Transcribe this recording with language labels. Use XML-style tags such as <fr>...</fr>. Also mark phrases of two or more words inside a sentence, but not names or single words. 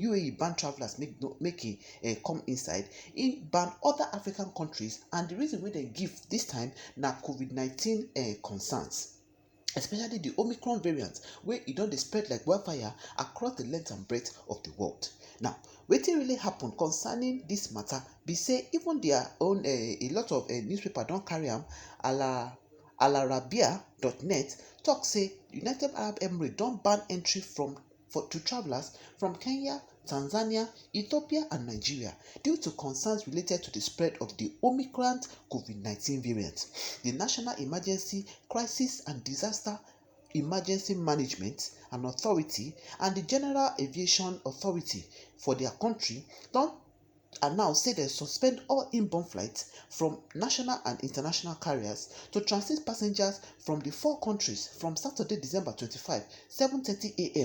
<pcm>UAE ban travelers make e come inside. E ban other African countries, and the reason wey dem give this time na COVID-19 concerns, especially the Omicron variant, wey e don dey spread like wildfire across the length and breadth of the world. Now, wetin really happen concerning this matter be say even their own a lot of newspaper don carry am. Alarabia.net talk say United Arab Emirates don ban entry to travelers from Kenya, Tanzania, Ethiopia and Nigeria due to concerns related to the spread of the Omicron COVID-19 variant. The National Emergency, Crisis and Disaster Emergency Management and Authority and the General Aviation Authority for their country don announce say dem suspend all inbound flights from national and international carriers to transit passengers from the 4 countries from Saturday, December 25, 7:30 a.m.</pcm>